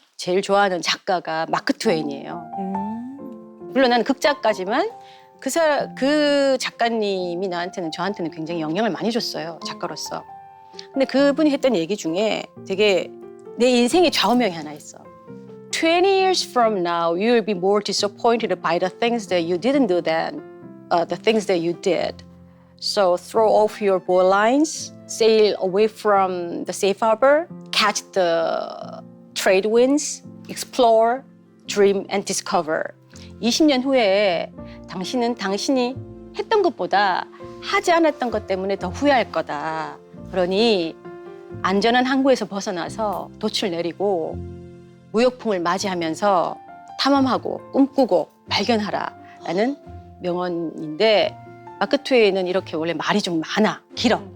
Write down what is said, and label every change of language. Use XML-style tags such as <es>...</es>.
<ko>제일 좋아하는 작가가 마크 트웨인이에요. 물론 나는 극작가지만 그 작가님이 저한테는 굉장히 영향을 많이 줬어요, 작가로서. 근데 그분이 했던 얘기 중에 되게 내 인생의 좌우명이 하나 있어.</ko> <en>20 years from now, you will be more disappointed by the things that you didn't do than the things that you did. So throw off your bowlines, sail away from the safe harbor, catch the trade winds, explore, dream and discover.</en> <ko>20년 후에 당신은 당신이 했던 것보다 하지 않았던 것 때문에 더 후회할 거다. 그러니 안전한 항구에서 벗어나서 돛을 내리고 무역풍을 맞이하면서 탐험하고 꿈꾸고 발견하라라는 명언인데 마크 트웨이는 이렇게 원래 말이 좀 많아, 길어.</ko>